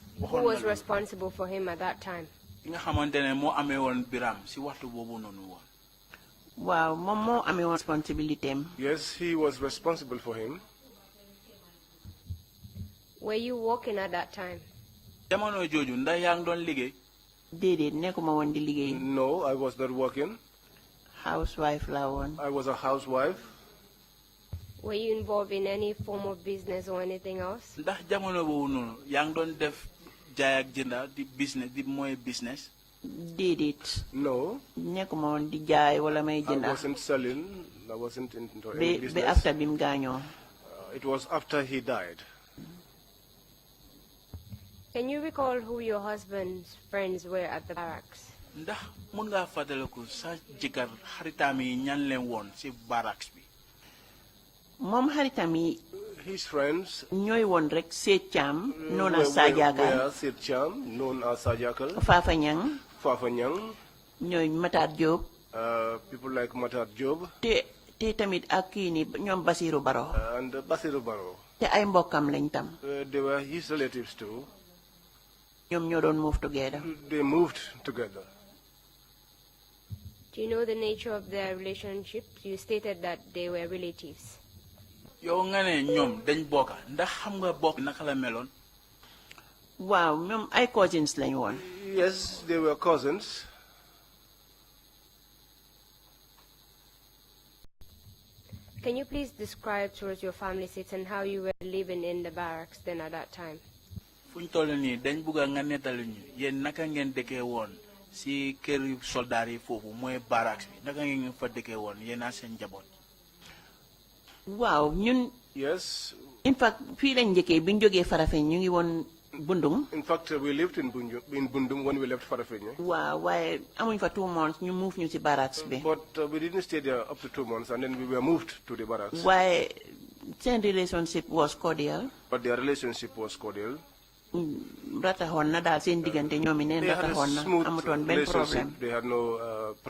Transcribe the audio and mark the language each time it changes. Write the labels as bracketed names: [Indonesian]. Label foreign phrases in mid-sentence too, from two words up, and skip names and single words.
[English] Who was responsible for him at that time? [Wolof] nga xamante ne moo amee woon biram si waxtu boobu noonu woon. waaw moom moo amee woon responsibility am. [English] Yes, he was responsible for him. Were you working at that time? [Wolof] jamono jooju ndax yaa ngi doon liggéey. déedéet nekkuma woon di liggéey. [English] No, I was not working. [Wolof] housewife la woon. [English] I was a housewife. Were you involved in any form of business or anything else? [Wolof] ndax jamono boobu noonu yaa ngi doon def jaay ak jënda di business di mooy business. déedéet. [English] No. [Wolof] nekkuma woon di jaay wala may [English] I [Wolof] jënda. [English] wasn't selling. I wasn't into any [Wolof] ba [English] business. [Wolof] after bi mu gaañoo. [English] It was after he died. Can you recall who your husband's friends were at the barracks? [Wolof] ndax mun ngaa fàttaliku sa jëkkër xaritaam yi ñan leen woon si barracks bi. moom xaritam yi. [English] His friends. [Wolof] ñooy woon rek Seet Caam. [English] known as Sajakal. Seet Caam, known as Sajakal. [Wolof] Fafa Ñang. [English] Fafa Ñang. [Wolof] ñooy Matar Diop. [English] People like Matar Diop. [Wolof] te tamit ak kii ni ñoom Basiru Baro. [English] And Basiru Baro. [Wolof] te ay mbokkam lañ tam. [English] They were his relatives too. [Wolof] ñoom ñoo doon [English] move together. They moved together. Do you know the nature of their relationship? You stated that they were relatives. [Wolof] yow nga ne ñoom dañ bokka ndax xam nga bokk naka la meloon. waaw ñoom ay cousins lañ woon. [English] Yes, they were cousins. Can you please describe to us your family sits and how you were living in the barracks then at that time? [Wolof] fu ñu toll nii dañ bugg a nga nettali ñu yéen naka ngeen dëkkee woon si kër soldaar yi foofu mooy barracks bi naka ngeen fa dëkkee woon yéen a seen njaboot. waaw ñun. [English] Yes. in fact [Wolof] fii lañ njëkkee bi ñu jógee Farafeñ ñu ngi woon Bundung. [English] In fact, we lived in Bundung when we left Farafenni. [Wolof] waaw waaye amuñ fa 2 months ñu move ñu ci barracks bi. [English] But we didn't stay there up to 2 months, and then we were moved to the barracks. [Wolof] waaye seen [English] relationship was cordial. But their relationship was cordial. [Wolof] rataxoon na daal seen diggante ñoom i neen rataxoon na amutoon benn problème.